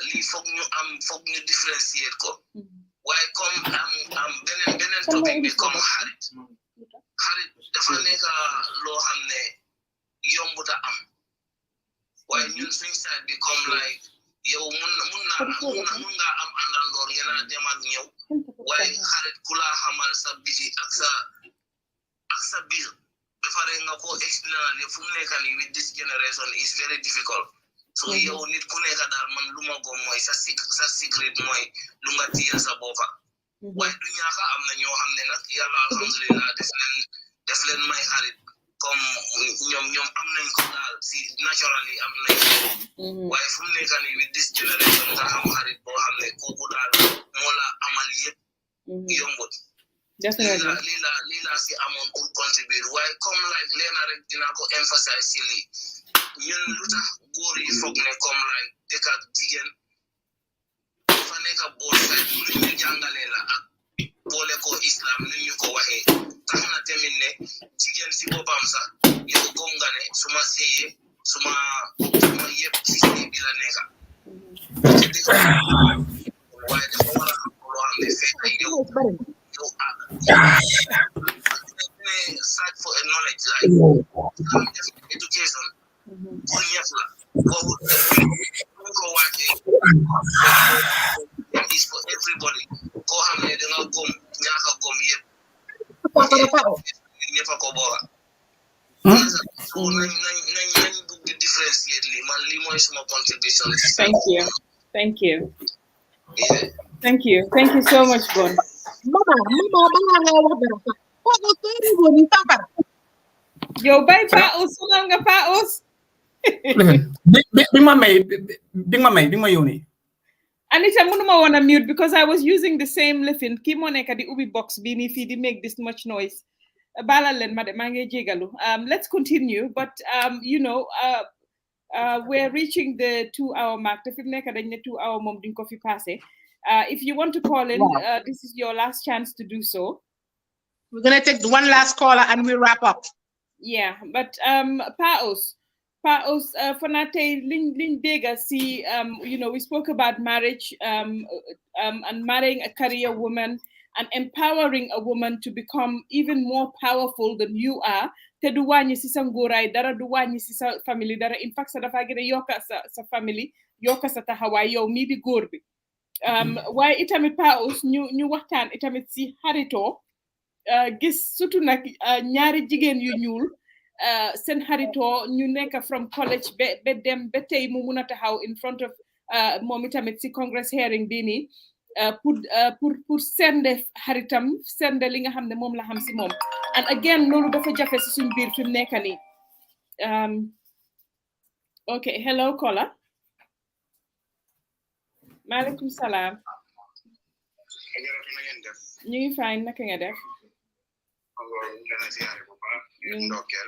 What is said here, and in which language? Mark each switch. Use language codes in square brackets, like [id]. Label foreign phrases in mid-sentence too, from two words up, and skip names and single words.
[wo] lii foog ñu différencier ko waaye comme am beneen topic bi comme xarit dafa nekk loo xam ne yombuta am waaye ñun suñ side bi comme like yow mun nga am àndandoor ngeen a dem ak ñëw waaye xarit ku la xamal sa biti ak sa biir ba pare nga ko explain fu mu nekk nii [en] with this generation is very difficult [wo] so yow nit ku nekk daal man lu ma gom mooy sa secret mooy lu nga téye sa boppa waaye du ñaaka am na ñoo xam ne nag yàlla alhamdulillah def leen may xarit comme ñoom am nañ ko daal si naturally am nañ ko waaye fu mu nekk nii [en] with this generation [wo] nga xam xarit boo xam ne kooku daal moo la amal yëpp yombut lii la si amoon [fr] pour contribuer [wo] waaye comme like leena rek dinaa ko emphasize si lii ñun lu tax góor yi foog ne comme like dëkk ak jigéen dafa nekk bool fay lu ñu jàngalee la ak boole ko islam nu ñu ko waxee tax na tamit ne jigéen si boppam sax yow gom nga ne suma séyee suma yëpp si sëy bi la nekka waaye dafa war a am loo xam ne fekk yow [en] search for a knowledge like education [wo] pour ñëpp la boobu ko wàccee [en] is for everybody [wo] koo xam ne danga gom ñaaka gom yëpp ñëpp a ko booga so nañ bugg di différencier li man li mooy suma contribution [en] thank you so much Bon [wo] yow bay Paos sonal nga Paos bi ma yónnee [en] Anita [wo] mënuma woon a [en] mute because I was using the same lifin [wo] kii moo nekk di ubbi box bi nii fii di [en] make this much noise [wo] balal leen ma de maa ngi jégalu [en] let's continue but we're reaching the 2-hour mark [wo] te fi mu nekk dañ ne 2 hour moom duñ ko fi passé [en] if you want to call in this is your last chance to do so. We're gonna take one last caller and we wrap up. Yeah, but Paos, for now, [wo] liñ dégga si [en] we spoke about marriage and marrying a career woman and empowering a woman to become even more powerful than you are. [wo] Te du wàññi si sa ngóoraay dara du wàññi si sa family dara [en] in fact [wo] sa dafa gën a yokka sa family yokka sa taxawaay yow mii di góor bi waaye itamit Paos ñu waxtaan itamit si xaritoo gis surtout nag ñaari jigéen yu ñuul seen xaritoo ñu nekk [en] from college [wo] ba dem ba tey mu mun a taxaw [en] in front of [wo] moom itamit si [en] congress hearing [wo] bii nii pour sende xaritam sende li nga xam ne moom la xam si moom [en] and again [wo] loolu dafa jafe si suñ biir fi mu nekk nii [en] okay hello caller [ar] maaleykum salaam. [wo] Ajaratu na ngeen def. ñu ngi fine naka nga def. Dana ziare bu baax. Ndokkeel.